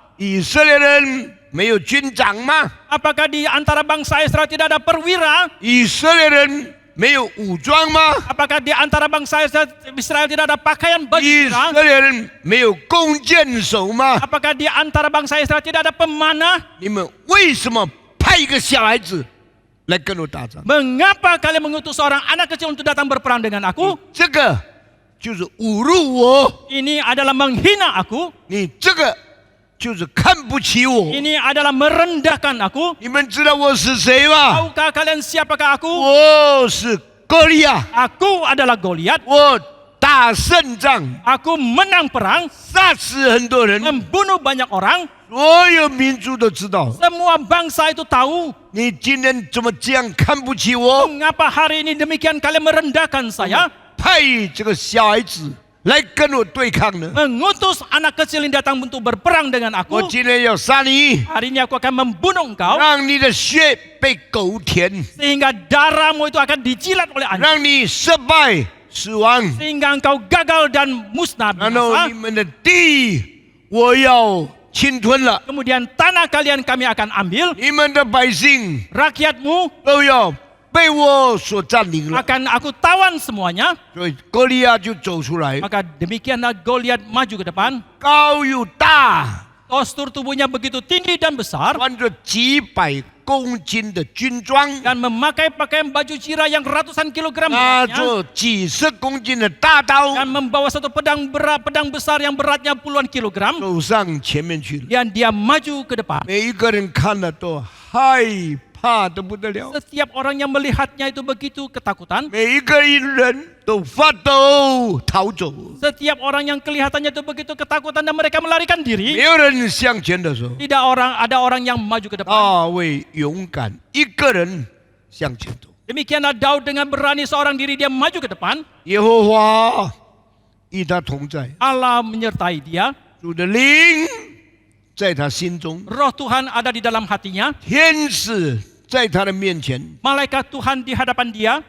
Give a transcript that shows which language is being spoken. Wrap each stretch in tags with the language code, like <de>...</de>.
<zh>以色列人没有军长吗？</zh> <id>Apakah di antara bangsa Israel tidak ada perwira?</id> <zh>以色列人没有武装吗？</zh> <id>Apakah di antara bangsa Israel tidak ada pakaian baju</id> <zh>以</zh> <id>sirah?</id> <zh>色列人没有弓箭手吗？</zh> <id>Apakah di antara bangsa Israel tidak ada pemanah?</id> <zh>你们为什么派一个小孩子来跟我打仗？</zh> <id>Mengapa kalian mengutus seorang anak kecil untuk datang berperang dengan aku?</id> <zh>这个就是侮辱我，</zh> <id>Ini adalah menghina aku.</id> <zh>你这个就是看不起我。</zh> <id>Ini adalah merendahkan aku.</id> <zh>你们知道我是谁吗？</zh> <id>Tahukah kalian siapakah aku?</id> <zh>我是歌利亚，</zh> <id>Aku adalah Goliat.</id> <zh>我打胜仗，</zh> <id>Aku menang perang,</id> <zh>杀死很多人，</zh> <id>membunuh banyak orang.</id> <zh>所有民族都知道。</zh> <id>Semua bangsa itu tahu.</id> <zh>你今天怎么这样看不起我？</zh> <id>Mengapa hari ini demikian kalian merendahkan saya?</id> <zh>派这个小孩子来跟我对抗呢？</zh> <id>Mengutus anak kecil yang datang untuk berperang dengan</id> <zh>我</zh> <id>aku.</id> <zh>今天要杀你，</zh> <id>Hari ini aku akan membunuh engkau.</id> <zh>让你的血被狗舔，</zh> <id>Sehingga darahmu itu akan dijilat oleh anjing.</id> <zh>让你失败死亡。</zh> <id>Sehingga engkau gagal dan musnah</id> <zh>然后</zh> <id>binasa.</id> <zh>你们的地我要侵吞了，</zh> <id>Kemudian tanah kalian kami akan ambil.</id> <zh>你们的百姓</zh> <id>Rakyatmu</id> <zh>都要被我所占领了。</zh> <id>akan aku tawan semuanya.</id> <zh>所以歌利亚就走出来，</zh> <id>Maka demikianlah Goliat maju ke depan.</id> <zh>高又大，</zh> <id>Postur tubuhnya begitu tinggi dan besar.</id> <zh>穿着几百公斤的军装，</zh> <id>Dan memakai pakaian baju cira yang ratusan kilogram</id> <zh>拿</zh> <id>beratnya.</id> <zh>着几十公斤的大刀，</zh> <id>Dan membawa satu pedang besar yang beratnya puluhan kilogram.</id> <zh>走上前面去了。</zh> <id>Dan dia maju ke depan.</id> <zh>每一个人看了都害怕得不得了，</zh> <id>Setiap orang yang melihatnya itu begitu ketakutan.</id> <zh>每一个人都发抖逃走。</zh> <id>Setiap orang yang kelihatannya itu begitu ketakutan dan mereka melarikan</id> <zh>没</zh> <id>diri.</id> <zh>有人向前的时候，</zh> <id>Tidak ada orang yang maju ke depan.</id> <zh>大卫勇敢一个人向前走。</zh> <id>Demikianlah Daud dengan berani seorang diri dia maju ke depan.</id> <zh>耶和华与他同在，</zh> <id>Allah menyertai dia.</id> <zh>主的灵在他心中，</zh> <id>Roh Tuhan ada di dalam hatinya.</id> <zh>天使在他的面前，</zh> <id>Malaikat Tuhan di hadapan dia.</id>